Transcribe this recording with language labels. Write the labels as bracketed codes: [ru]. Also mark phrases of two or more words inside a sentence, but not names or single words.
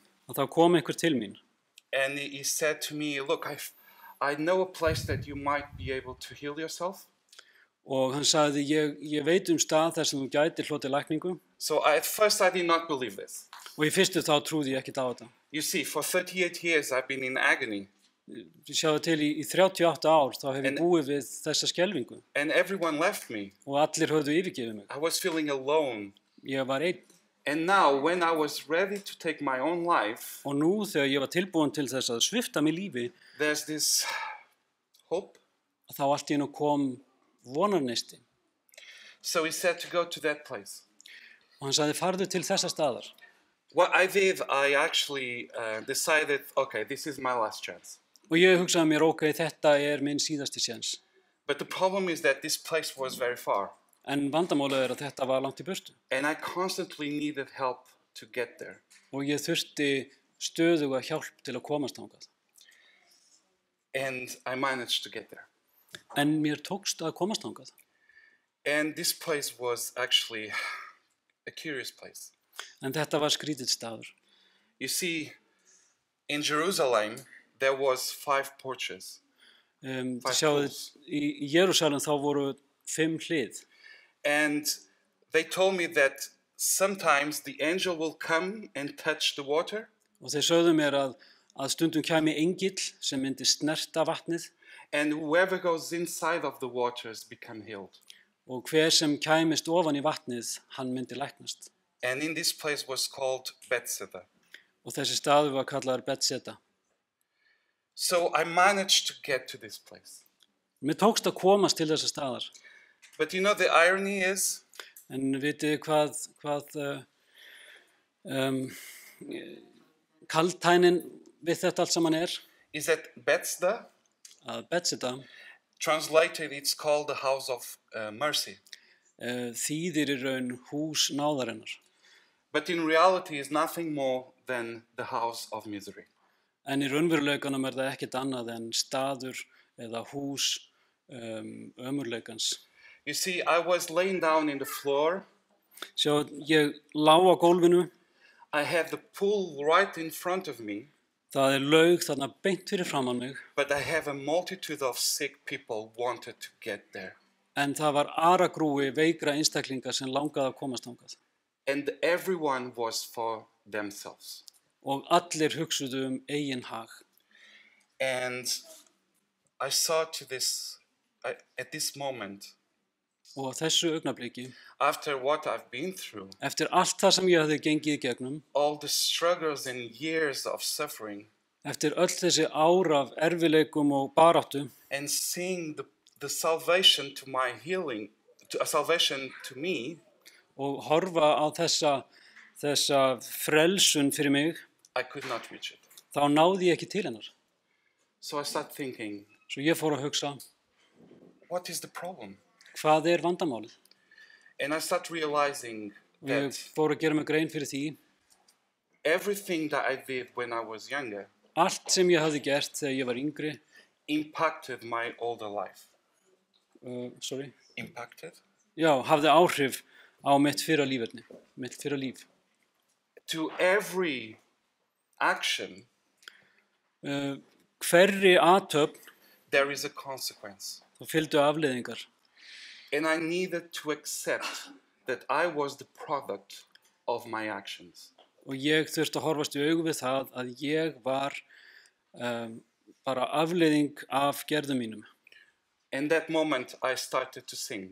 [is] að þá kom einhver til mín. [en] and he said to me, look, I know a place that you might be able to heal yourself. [is] Og hann sagði, ég veit stað þar sem þú gætir hlotið lækningu. [en] So at first I did not believe this. [is] Og í fyrstu þá trúði ég ekkert á þetta. [en] You see, for 38 years I've been in agony. [is] Sjáðu til í 38 ár þá hef ég búið við þessa skelfingu. [en] And everyone left me. [is] Og allir höfðu yfirgefið mig. [en] I was feeling alone. [is] Ég var einn. [en] And now when I was ready to take my own life, [is] Og nú þegar ég var tilbúin til þess að svipta mig lífi, [en] there's this hope. [is] þá allt í einu kom vonarneisti. [en] So he said to go to that place. [is] Og hann sagði, farðu til þessa staðar. [en] What I did, I actually decided, okay, this is my last chance. [is] Og ég hugsaði mér, ok, þetta er minn síðasti séns. [en] But the problem is that this place was very far. [is] En vandamálið að þetta var langt í burtu. [en] And I constantly needed help to get there. [is] Og ég þurfti stöðuga hjálp til að komast þangað. [en] And I managed to get there. [is] En mér tókst að komast þangað. [en] And this place was actually a curious place. [is] En þetta var skrítið staður. [en] You see, in Jerusalem, there was 5 porches. [is] Sjáðu, í Jerúsalem þá voru 5 hlið. [en] And they told me that sometimes the angel will come and touch the water. [is] Og þeir sögðu mér að stundum kæmi engill sem myndi snerta vatnið. [en] And whoever goes inside of the waters become healed. [is] Og hver sem kæmist ofan í vatnið, hann myndi læknast. [en] And in this place was called Bethesda. [is] Og þessi staður var kallaður Bethesda. [en] So I managed to get to this place. [is] Mér tókst að komast til þessa staðar. [en] But you know, the irony is, [is] En vitið hvað kaldhænin við þetta allt saman er? [en] is that Bethesda, [is] Að Bethesda [en] translated, it's called the house of mercy. [is] þýðir í raun hús náðarinnar. [en] But in reality is nothing more than the house of misery. [is] En í raunveruleikanum er það ekkert annað en staður eða hús ömurleikans. [en] You see, I was laying down in the floor. [is] Sjá, ég lá á gólfinu, [en] I had the pool right in front of me, [is] það laug þarna beint fyrir framan mig, [en] but I have a multitude of sick people wanted to get there. [is] en það var aragrúi veikra einstaklinga sem langaði að komast þangað. [en] And everyone was for themselves. [is] Og allir hugsuðu eigin hag. [en] And I saw to this, at this moment, [is] Og á þessu augnabliki, [en] after what I've been through, [is] eftir allt það sem ég hafði gengið í gegnum, [en] all the struggles and years of suffering, [is] eftir öll þessi ár af erfileikum og baráttu, [en] and seeing the salvation to my healing, a salvation to me, [is] og horfa á þessa frelsun fyrir mig, [en] I could not reach it. [is] þá náði ég ekki til hennar. [en] So I start thinking, [is] Svo ég fór að hugsa, [en] what is the problem? [is] hvað vandamálið? [en] And I start realizing [is] Og ég [en] that [is] fór að gera mig grein fyrir því, [en] everything that I did when I was younger [is] allt sem ég hafði gert þegar ég var yngri, [en] impacted my older life. sorry, Impacted? [is] já, hafði áhrif á mitt fyrra líf. [en] To every action, [is] Hverri athöfn, [en] there is a consequence. [is] þá fylgdu afleiðingar. [en] And I needed to accept that I was the product of my actions. [is] Og ég þurfti að horfast í augu við það að ég var bara afleiðing af gerðum mínum. [en] In that moment, I started to sing.